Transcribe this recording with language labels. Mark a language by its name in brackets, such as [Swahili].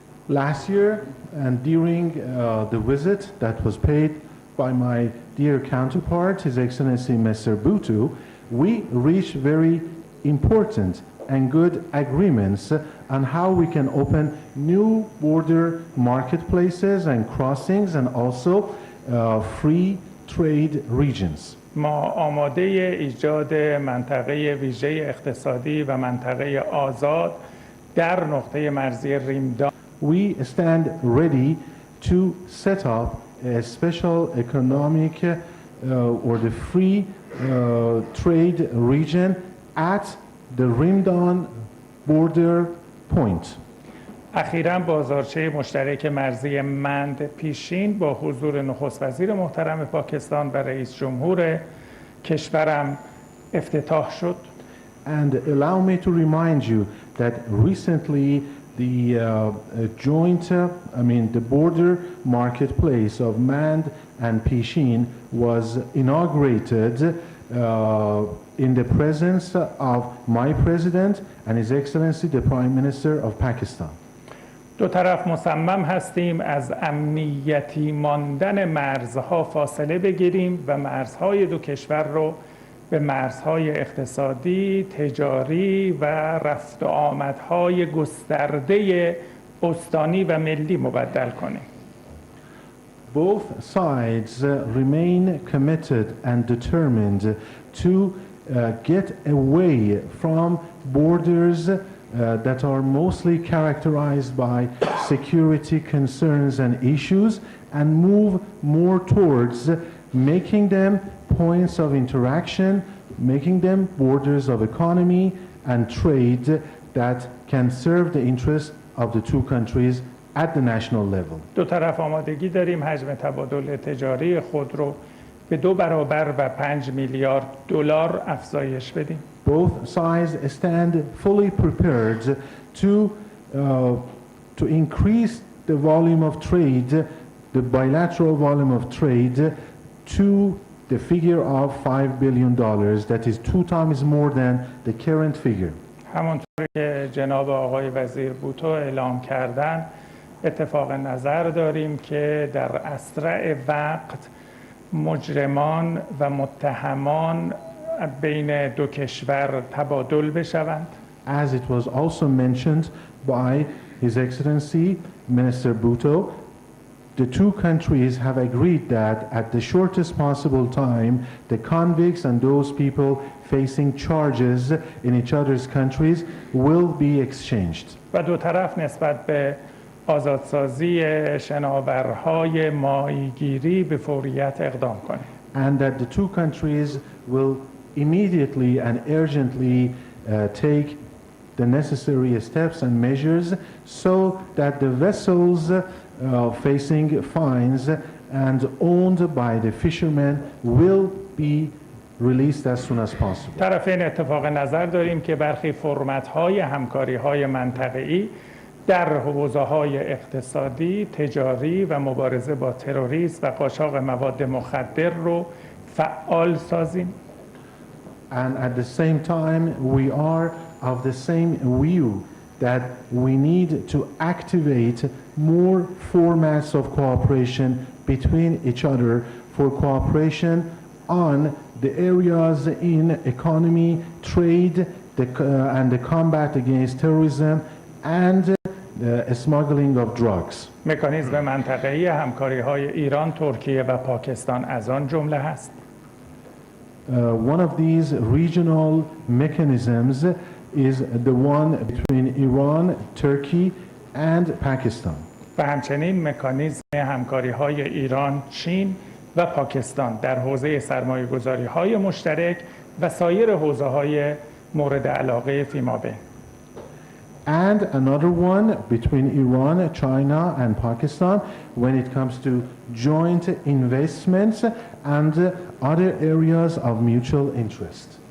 [English] Last year and during the visit that was paid by my dear counterpart, His Excellency Mr. Bhutto, we reached very important and good agreements on how we can open new border marketplaces and crossings and also free trade regions. [Persian] ما آماده ایجاد منطقه ویژه اقتصادی و منطقه آزاد در نقطه مرزی ریمدان. [English] We stand ready to set up a special economic or the free trade region at the Rimdan border point. [Persian] اخیراً بازارچه مشترک مرزی مند پیشین با حضور نخست وزیر محترم پاکستان و رئیس جمهور کشورم افتتاح شد. [English] And allow me to remind you that recently the the border marketplace of Mand and Pishin was inaugurated in the presence of my president and His Excellency the Prime Minister of Pakistan. [Persian] دو طرف مصمم هستیم از امنیتی ماندن مرزها فاصله بگیریم و مرزهای دو کشور رو به مرزهای اقتصادی، تجاری و رفت و آمدهای گسترده استانی و ملی مبدل کنیم. [English] Both sides remain committed and determined to get away from borders that are mostly characterized by security concerns and issues and move more towards making them points of interaction, making them borders of economy and trade that can serve the interests of the two countries at the national level. [Persian] دو طرف آمادگی داریم حجم تبادل تجاری خود رو به 2 برابر و 5 میلیارد دلار افزایش بدیم. [English] Both sides stand fully prepared to increase the volume of trade, the bilateral volume of trade, to the figure of $5 billion. That is 2 times more than the current figure. [Persian] همونطور که جناب آقای وزیر بوتو اعلام کردن اتفاق نظر داریم که در اسرع وقت مجرمان و متهمان بین دو کشور تبادل بشوند. [English] As it was also mentioned by His Excellency Minister Bhutto, the two countries have agreed that at the shortest possible time, the convicts and those people facing charges in each other's countries will be exchanged. [Persian] و دو طرف نسبت به آزادسازی شناورهای ماهیگیری به فوریت اقدام کنند. [English] And that the two countries will immediately and urgently take the necessary steps and measures so that the vessels facing fines and owned by the fishermen will be released as soon as possible. [Persian] طرفین اتفاق نظر داریم که برخی فرمت‌های همکاری‌های منطقه‌ای در حوزه‌های اقتصادی، تجاری و مبارزه با تروریسم و قاچاق مواد مخدر رو فعال سازیم. [English] And at the same time, we are of the same view that we need to activate more formats of cooperation between each other for cooperation on the areas in economy, trade, and the combat against terrorism and smuggling of drugs. [Persian] مکانیزم منطقه‌ای همکاری‌های ایران، ترکیه و پاکستان از آن جمله هست. [English] One of these regional mechanisms is the one between Iran, Turkey and Pakistan. [Persian] و همچنین مکانیزم همکاری‌های ایران، چین و پاکستان در حوزه سرمایه‌گذاری‌های مشترک و سایر حوزه‌های مورد علاقه فیمابین. [English] and another one between Iran, China and Pakistan when it comes to joint investments and other areas of mutual interest.